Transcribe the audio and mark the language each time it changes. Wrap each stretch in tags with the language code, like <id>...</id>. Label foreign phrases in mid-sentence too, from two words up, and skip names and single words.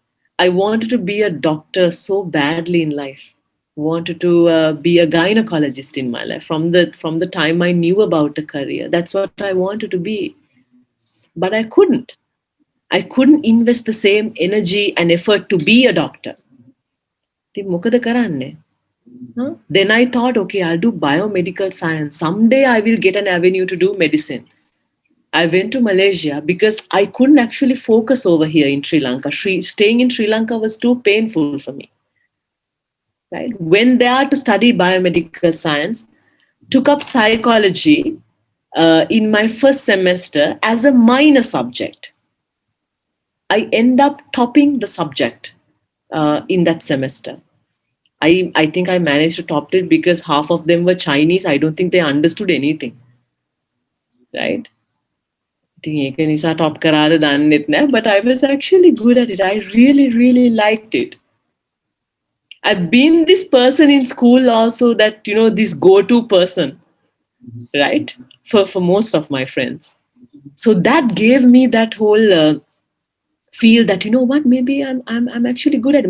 <en>I wanted to be a doctor so badly in life. Wanted to be a gynecologist in my life from the time I knew about a career. That's what I wanted to be. But I couldn't. I couldn't invest the same energy and effort to be a doctor.</en> <si>ඉතින් මොකද කරන්නේ?</si> <en>Then I thought, okay, I'll do biomedical science. Someday I will get an avenue to do medicine. I went to Malaysia because I couldn't actually focus over here in Sri Lanka. Staying in Sri Lanka was too painful for me. Right? Went there to study biomedical science, took up psychology in my first semester as a minor subject. I end up topping the subject in that semester. I think I managed to top it because half of them were Chinese. I don't think they understood anything. Right?</en> <si>ඉතින් ඒක නිසා top කරාද දන්නෙත් නෑ,</si> <en>but I was actually good at it. I really liked it. I've been this person in school also that, this go-to person, right? For most of my friends. So that gave me that whole feel that, you know what, maybe I'm actually good at it.</en>